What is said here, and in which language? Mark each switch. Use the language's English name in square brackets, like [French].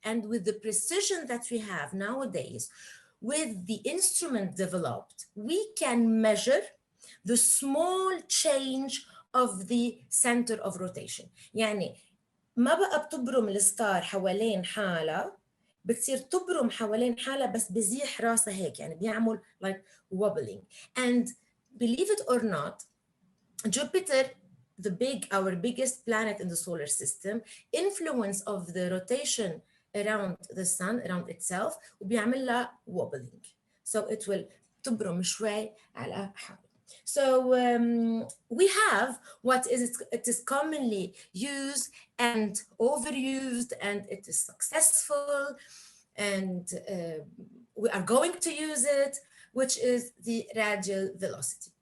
[English] And with the precision that we have nowadays, with the instrument developed, we can measure the small change of the center of rotation. [Arabic] يعني ما بقى بتبرم الستار حوالين حالها، بتصير تبرم حوالين حالها بس بزيح راسها هيك، يعني بيعمل [English] like wobbling. And believe it or not, Jupiter, our biggest planet in the solar system, influence of the rotation around the sun, around itself, [Arabic] وبيعمل لها [English] wobbling. So it will [Arabic] تبرم شوي على حالها. [English] So we have what it is commonly used and overused, and it is successful, and we are going to use it, which is the radial velocity.